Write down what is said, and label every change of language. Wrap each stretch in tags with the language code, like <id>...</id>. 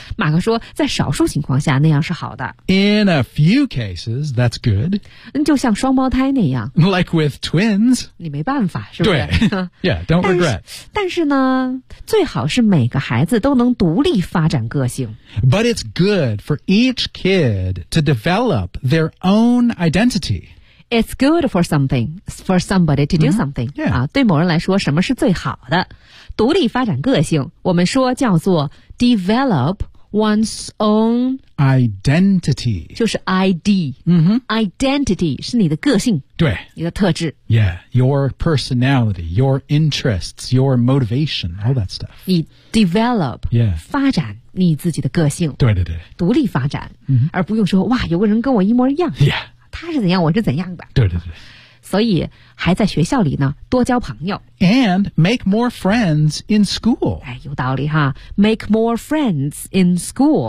<zh>马克说在少数情况下那样是好的</zh> <en>in a few cases that's good</en> <zh>就像双胞胎那样</zh> <en>like with twins</en> <zh>你没办法是不是对 yeah</zh> <en>don't regret</en> <zh>但是呢最好是每个孩子都能独立发展个性</zh> <en>but it's good for each kid to develop their own identity It's good for something, for somebody to do something.、 Yeah.</en> <zh>啊、对某人来说什么是最好的独立发展个性我们说叫做 develop</zh> <en>one's own identity.</en> <zh>就是 ID. Identity 是你的个性。对。你的特质。</zh> <en>Yeah, your personality, your interests, your motivation, all that stuff.</en> <zh>你 develop,、</zh> <en>yeah.</en> <zh>发展你自己的个性。对对对。独立发展、而不用说哇有个人跟我一模一样。</zh> <en>Yeah.</en> <zh>他是怎样我是怎样的。对对对。所以还在学校里呢多交朋友。</zh> <en>And make more friends in school.</en> <zh>哎有道理哈。Make more friends in school.</zh>